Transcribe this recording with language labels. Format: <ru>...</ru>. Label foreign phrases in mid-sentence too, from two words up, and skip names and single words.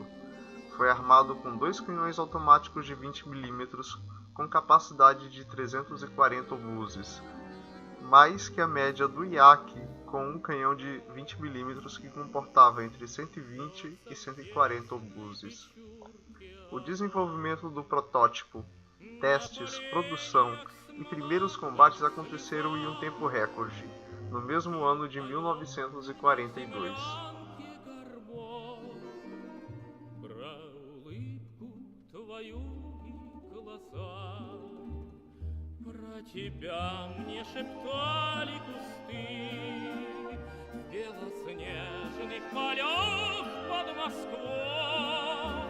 <pt>Foi armado com 2 canhões automáticos de 20 mm com capacidade de 340 obuses, mais que a média do Yak, com um canhão de 20 mm que comportava entre 120 e 140 obuses. O desenvolvimento do protótipo, testes, produção e primeiros combates aconteceram em um tempo recorde, no mesmo ano de 1942.</pt> <ru>Тебя мне шептали кусты в белоснежных полях под Москвой.</ru>